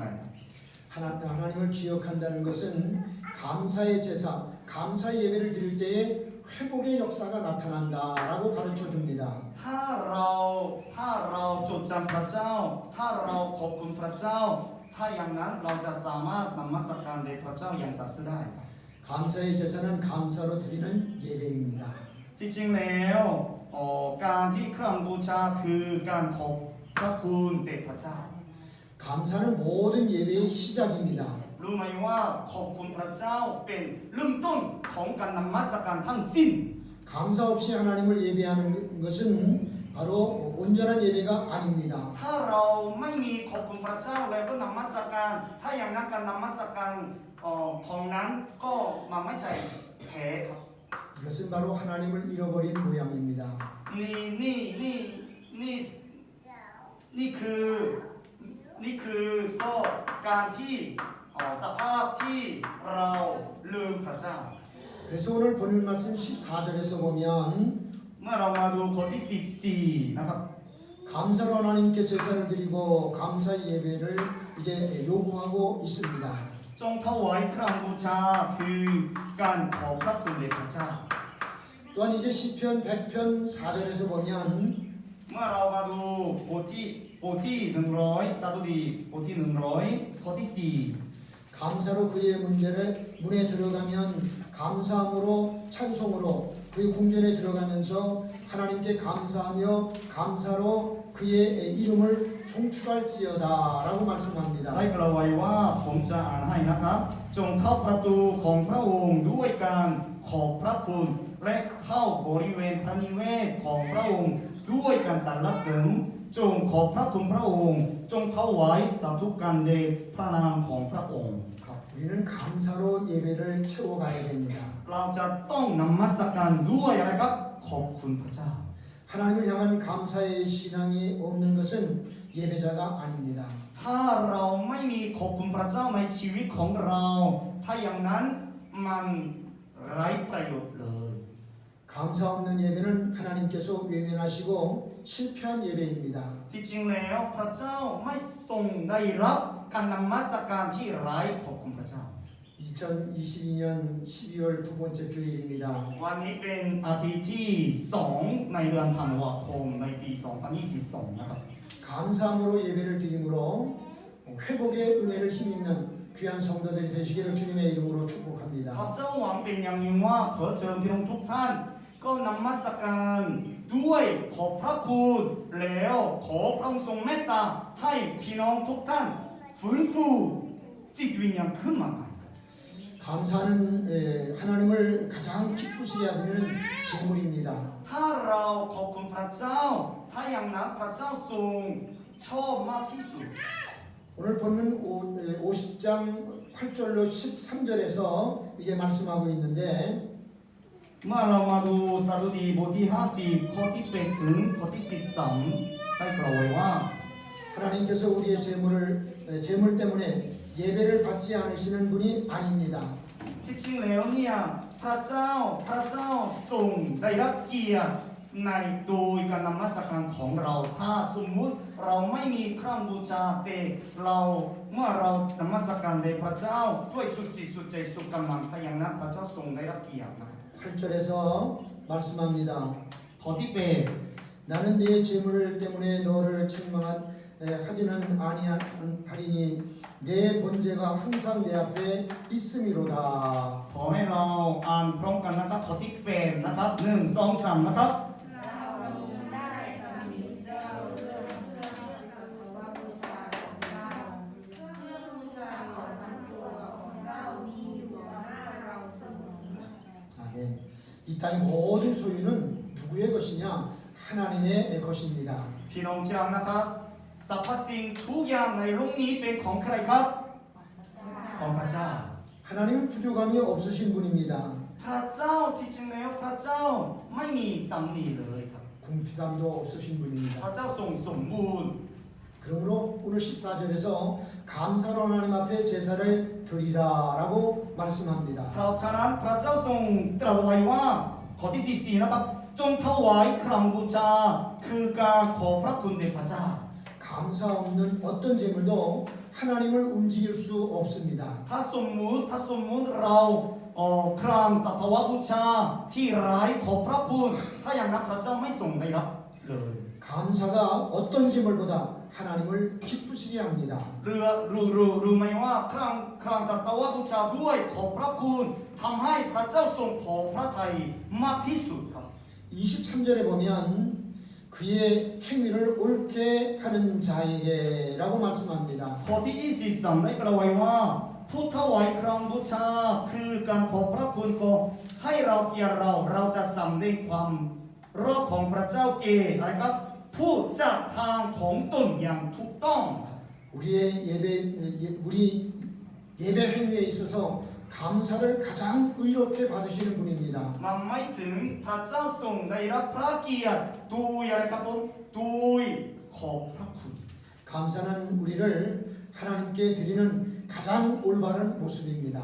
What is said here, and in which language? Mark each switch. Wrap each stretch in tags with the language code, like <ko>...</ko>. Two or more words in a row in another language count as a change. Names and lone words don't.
<ko>하나님을 기억한다는 것은 감사의 제사, 감사의 예배를 드릴 때에 회복의 역사가 나타난다라고 가르쳐 줍니다.</ko> <th>ถ้าเราจดจำพระเจ้าถ้าเราขอบคุณพระเจ้าถ้าอย่างนั้นเราจะสามารถนมัสการแด่พระเจ้าอย่างสัตย์ซื่อได้</th> <ko>감사의 제사는 감사로 드리는 예배입니다.</ko> <th>ที่จริงแล้วการที่เครื่องบูชาคือการขอบพระคุณแด่พระเจ้า</th> <ko>감사는 모든 예배의 시작입니다.</ko> <th>รู้ไหมว่าขอบคุณพระเจ้าเป็นเริ่มต้นของการนมัสการทั้งสิ้น</th> <ko>감사 없이 하나님을 예배하는 것은 바로 온전한 예배가 아닙니다.</ko> <th>ถ้าเราไม่มีขอบคุณพระเจ้าแล้วก็นมัสการถ้าอย่างนั้นการนมัสการของนั้นก็มันไม่ใช่แท้ครับ</th> <ko>이것은 바로 하나님을 잃어버린 모양입니다.</ko> <th>นี่คือก็การที่สภาพที่เราลืมพระเจ้า</th> <ko>그래서 오늘 본문 말씀 14절에서 보면</ko> <th>เมื่อเรามาดูข้อที่14นะครับ</th> <ko>감사로 하나님께 제사를 드리고 감사 예배를 이제 요구하고 있습니다.</ko> <th>จงถวายเครื่องบูชาคือการขอบพระคุณแด่พระเจ้า</th> <ko>또한 이제 시편 100편 4절에서 보면</ko> <th>เมื่อเรามาดูบทที่100สดุดีบทที่100ข้อที่4</th> <ko>감사로 그의 문에 들어가면 감사함으로 찬송으로 그의 궁전에 들어가면서 하나님께 감사하며 감사로 그의 이름을 송축할지어다라고 말씀합니다.</ko> <th>ได้กล่าวไว้ว่าผมจะอ่านให้นะครับจงเข้าประตูของพระองค์ด้วยการขอบพระคุณและเข้าบริเวณพระนิเวศของพระองค์ด้วยการสรรเสริญจงขอบพระคุณพระองค์จงถวายสาธุการแด่พระนามของพระองค์</th> <ko>우리는 감사로 예배를 채워가야 됩니다.</ko> <th>เราจะต้องนมัสการด้วยอะไรครับขอบคุณพระเจ้า</th> <ko>하나님을 향한 감사의 신앙이 없는 것은 예배자가 아닙니다.</ko> <th>ถ้าเราไม่มีขอบคุณพระเจ้าในชีวิตของเราถ้าอย่างนั้นมันไร้ประโยชน์เลย</th> <ko>감사 없는 예배는 하나님께서 외면하시고 실패한 예배입니다.</ko> <th>ที่จริงแล้วพระเจ้าไม่ทรงได้รับการนมัสการที่ไร้ขอบคุณพระเจ้า</th> <ko>2022년 12월 두 번째 주일입니다.</ko> <th>วันนี้เป็นอาทิตย์ที่ 2 ในเดือนธันวาคมในปี 2022 นะครับ</th> <ko>감사함으로 예배를 드림으로 회복의 은혜를 힘입는 귀한 성도들이 되시기를 주님의 이름으로</ko> <th>ข้า</th> <ko>축복합니다.</ko> <th>พเจ้าหวังเป็นอย่างยิ่งว่าขอเชิญพี่น้องทุกท่านก็นมัสการด้วยขอบพระคุณแล้วขอพระองค์ทรงเมตตาให้พี่น้องทุกท่านฟื้นฟูจิตวิญญาณขึ้นมาใหม่</th> <ko>감사는 하나님을 가장 기쁘시게 하는 제물입니다.</ko> <th>ถ้าเราขอบคุณพระเจ้าถ้าอย่างนั้นพระเจ้าทรงชอบมากที่สุด</th> <ko>오늘 본문 50장 8절로 13절에서 이제 말씀하고 있는데</ko> <th>เมื่อเรามาดูสดุดีบทที่ 50 ข้อที่ 8 ถึงข้อที่ 13 ได้กล่าวไว้ว่า</th> <ko>하나님께서 우리의 재물 때문에 예배를 받지 않으시는 분이 아닙니다.</ko> <th>ที่จริงแล้วเนี่ยพระเจ้าทรงได้รับเกียรติในโดยการนมัสการของเราถ้าสมมุติเราไม่มีเครื่องบูชาแต่เราเมื่อเรานมัสการแด่พระเจ้าด้วยสุดจิตสุดใจสุดกำลังถ้าอย่างนั้นพระเจ้าทรงได้รับเกียรตินะ</th> <ko>8절에서 말씀합니다.</ko> <th>ข้อที่ 8</th> <ko>나는 네 재물 때문에 너를 책망하지는 아니하리니 내 번제가 항상 내 앞에 있음이로다.</ko> <th>ขอให้เราอ่านพร้อมกันนะครับข้อที่ 8 นะครับ 1 2 3 นะครับ</th> <ko>아멘. 이 땅의 모든 소유는 누구의 것이냐? 하나님의 것입니다.</ko> <th>พี่น้องที่รักนะครับสรรพสิ่งทุกอย่างในโลกนี้เป็นของใครครับของพระเจ้า</th> <ko>하나님은 부족함이 없으신 분입니다.</ko> <th>พระเจ้าที่จริงแล้วพระเจ้าไม่มีตำหนิเลยครับ</th> <ko>궁핍함도 없으신</ko> <th>พระ</th> <ko>분입니다.</ko> <th>เจ้าทรงสมบูรณ์</th> <ko>그러므로 오늘 14절에서 감사로 하나님 앞에 제사를 드리라라고 말씀합니다.</ko> <th>เพราะฉะนั้นพระเจ้าทรงตรัสไว้ว่าข้อที่ 14 นะครับจงถวายเครื่องบูชาคือการขอบพระคุณแด่พระเจ้า</th> <ko>감사 없는 어떤 재물도 하나님을 움직일 수 없습니다.</ko> <th>ถ้าสมมุติเราเครื่องสัตวบูชาที่ไร้ขอบพระคุณถ้าอย่างนั้นพระเจ้าไม่ทรงได้รับเลย</th> <ko>감사가 어떤 재물보다 하나님을 기쁘시게 합니다.</ko> <th>รู้ไหมว่าเครื่องสัตวบูชาด้วยขอบพระคุณทำให้พระเจ้าทรงพอพระทัยมากที่สุดครับ</th> <ko>23절에 보면 그의 행위를 옳게 하는 자에게라고 말씀합니다.</ko> <th>ข้อที่ 23 ได้กล่าวไว้ว่าผู้ถวายเครื่องบูชาคือการขอบพระคุณก็ให้เราเกียรติเราจะสำแดงความรักของพระเจ้าแก่อะไรครับผู้จัดทางของตนอย่างถูกต้อง</th> <ko>우리 예배 행위에 있어서 감사를 가장 의롭게 받으시는 분입니다.</ko> <th>มันไม่ถึงพระเจ้าทรงได้รับพระเกียรติโดยอะไรครับผมโดยขอบพระคุณ</th> <ko>감사는 우리를 하나님께 드리는 가장 올바른 모습입니다.</ko>